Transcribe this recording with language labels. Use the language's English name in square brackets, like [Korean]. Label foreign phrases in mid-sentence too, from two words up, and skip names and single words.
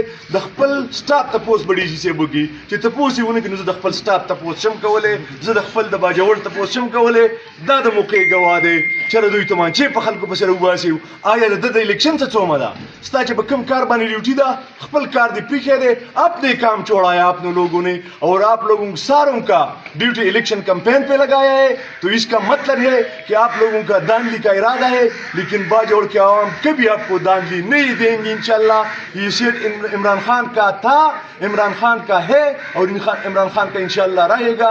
[Pashto] د خپل سټاف تپوس به ډي سي صاحب وکړي چې تپوس یې ونه کړي، نو زه د خپل سټاف تپوس شم کولی، زه د خپل د باجوړ تپوس شم کولی. دا د موقع ګواه دی چېرې دوی تومانچې په خلکو پسې راوباسي. آیا د ده د الیکشن څه څومه ده؟ ستا چې په کوم کار باندې ډیوټي ده، خپل کار دې پریښی دی. [Urdu] اپنے کام چھوڑایا اپنے لوگوں نے اور آپ لوگوں ساروں کا ڈیوٹی [English] election campaign [Urdu] پہ لگایا ہے. تو اس کا مطلب ہے کہ آپ لوگوں کا داندلی کا ارادہ ہے، لیکن باجوڑ کے عوام کبھی آپ کو داندلی نہیں دیں گے [Arabic] انشاءاللہ. [Urdu] یہ سیٹ عمران خان کا تھا، عمران خان کا ہے اور عمران خان کا [Arabic] انشاءاللہ [Urdu] رہے گا.